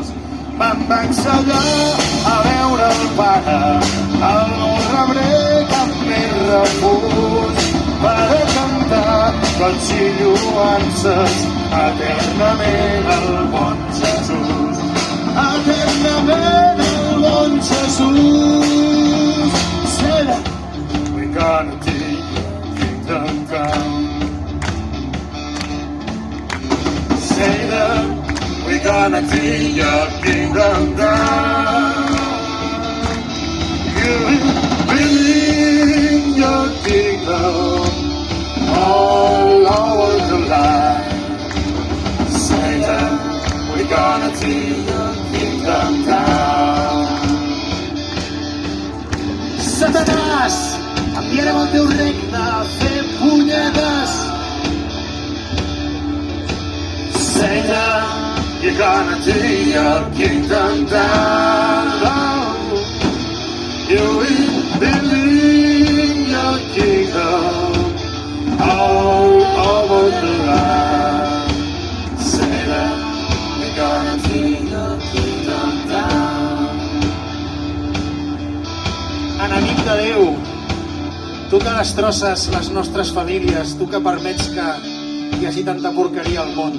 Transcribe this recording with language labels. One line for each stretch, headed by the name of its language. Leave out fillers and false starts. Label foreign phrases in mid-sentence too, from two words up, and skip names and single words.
Catalan: Me'n vaig allà a veure el Pare, el no rebré cap més refús, per a cantar goig i lloances eternament al bon Jesús. Eternament al bon Jesús.
English: Satan, we're gonna take your kingdom down. Satan, we're gonna take your kingdom down. You bring your kingdom all over the land. Satan, we're gonna take your kingdom down.
Catalan: Satanàs, enviarem el teu regne a fer punyetes.
English: Satan, you're gonna take your kingdom down. You will believe your kingdom all over the land. Satan, you're gonna take your kingdom down.
Catalan: Enemic de Déu, tu que destrosses les nostres famílies, tu que permets que hi hagi tanta porqueria al món.